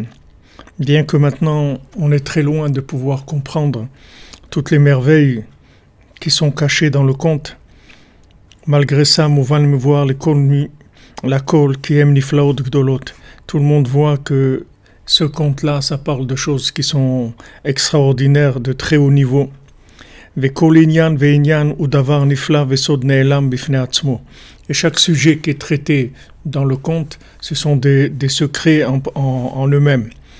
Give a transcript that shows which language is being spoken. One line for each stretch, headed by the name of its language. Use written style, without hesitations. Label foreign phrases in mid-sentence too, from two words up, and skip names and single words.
French: Bien que maintenant on est très loin de pouvoir comprendre toutes les merveilles qui sont cachées dans le conte, malgré ça,
Hebrew: מובן מבואר לכל כי הם נפלאות גדולות.
French: Tout le monde voit que ce conte-là, ça parle de choses qui sont extraordinaires, de très haut niveau. Et chaque sujet qui est traité dans le conte, ce sont des secrets en eux-mêmes.